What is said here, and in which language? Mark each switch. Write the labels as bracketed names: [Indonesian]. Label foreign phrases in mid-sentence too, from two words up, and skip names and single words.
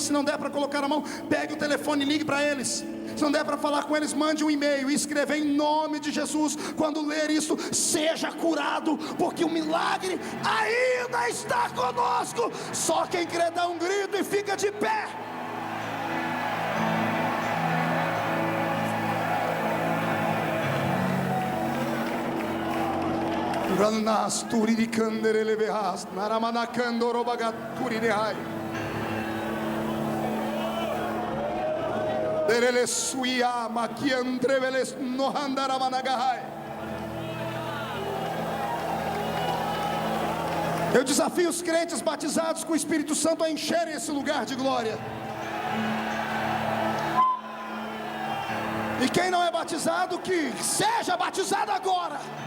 [Portuguese] Se não der para colocar a mão, pegue o telefone e ligue para eles. Se não der para falar com eles, mande um e-mail e escreva: em nome de Jesus. Quando ler isso, seja curado, porque o milagre ainda está conosco. Só quem crê dá um grito e fica de pé. Ranas turiri kandere levehas naramana kandoro bagat turiri hai derele suia makiandreveles nohandara managahai. Eu desafio os crentes batizados com o Espírito Santo a encherem esse lugar de glória. E quem não é batizado, que seja batizado agora.